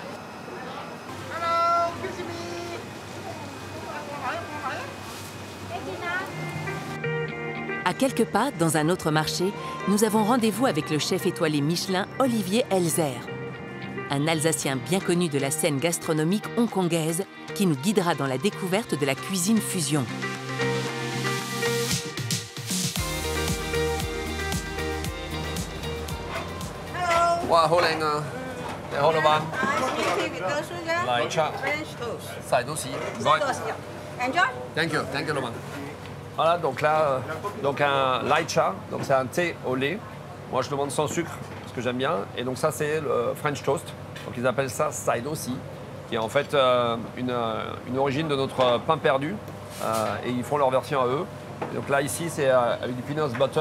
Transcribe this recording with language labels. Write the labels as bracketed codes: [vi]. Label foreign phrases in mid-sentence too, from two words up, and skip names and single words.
[fr] À quelques pas, dans un autre marché, nous avons rendez-vous avec le chef étoilé Michelin Olivier Elzer. Un Alsacien bien connu de la scène gastronomique hongkongaise qui nous guidera dans la découverte de la cuisine fusion. [yue] Wow, 好靚啊！你好，老闆。奶茶、晒到屎，唔該。 [en] Thank you, thank you, [fr] 老闆。Voilà, donc là, un light cha, donc c'est un thé au lait. Moi, je demande sans sucre, parce que j'aime bien. Et donc ça, c'est le [en] French toast. [fr] Donc ils appellent ça saido si, qui est en fait une origine de notre pain perdu. Et ils font leur version à eux. Et donc là, ici, c'est avec du [en] peanut butter.